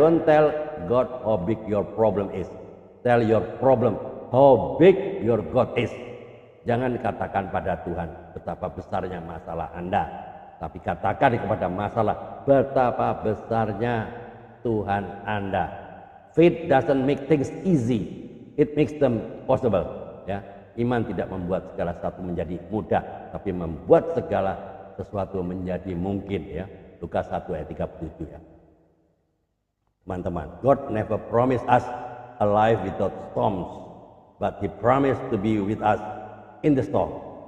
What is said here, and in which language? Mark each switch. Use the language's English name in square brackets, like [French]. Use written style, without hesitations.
[English] Don't tell God how big your problem is. Tell your problem how big your God is. [Indonesian] Jangan katakan pada Tuhan betapa besarnya masalah Anda, tapi katakan kepada masalah betapa besarnya Tuhan Anda. [English] Faith doesn't make things easy, it makes them possible. [Indonesian] Ya, iman tidak membuat segala sesuatu menjadi mudah, tapi membuat segala sesuatu menjadi mungkin. Ya, Lukas 1 ayat 37 ya. Teman-teman, [English] God never promised us a life without storms, but He promised to be with us in the storm.